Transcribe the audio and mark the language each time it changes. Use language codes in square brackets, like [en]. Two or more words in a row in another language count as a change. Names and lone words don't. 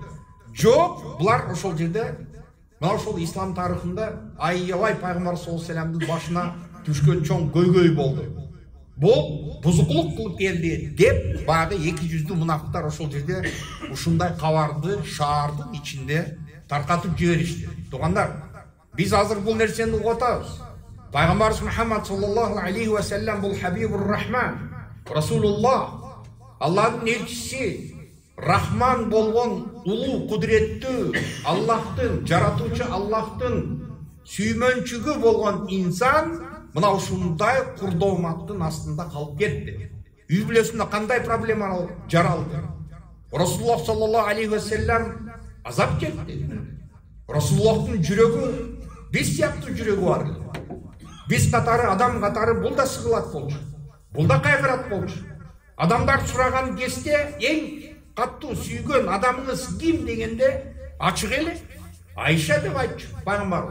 [ky] Жок, булар ошол жерде мына ошол ислам тарыхында аябай пайгамбар [ar] صلى الله عليه وسلم [ky] башына түшкөн чоң көйгөй болду. Бул бузукулук кылып келди деп баягы 200 мунафыктар ошол жерде ушундай кабарды шаардын ичинде таркатып жиберишти. Туугандар, биз азыр бул нерсени угуп атабыз. Пайгамбарыбыз Мухаммад [ar] صلى الله عليه وسلم [ky] бул Хабибур Рахман, Расулуллах, Аллахтын элчиси, Рахман болгон улуу кудуреттүү Аллахтын, жаратуучу Аллахтын сүймөнчүгү болгон инсан мына ушундай курдооматтын астында калып кетти. Үй бүлөсүндө кандай проблема жаралды? Расулуллах [ar] صلى الله عليه وسلم [ky] азап чекти. Расулуллахтын жүрөгү биз сыяктуу жүрөгү бар. Биз катары, адам катары бул да сыгылат болчу. Бул да кайгырат болчу. Адамдар сураган кезде эң каттуу сүйгөн адамыңыз ким дегенде ачык эле Айша деп айтчу пайгамбарыбыз.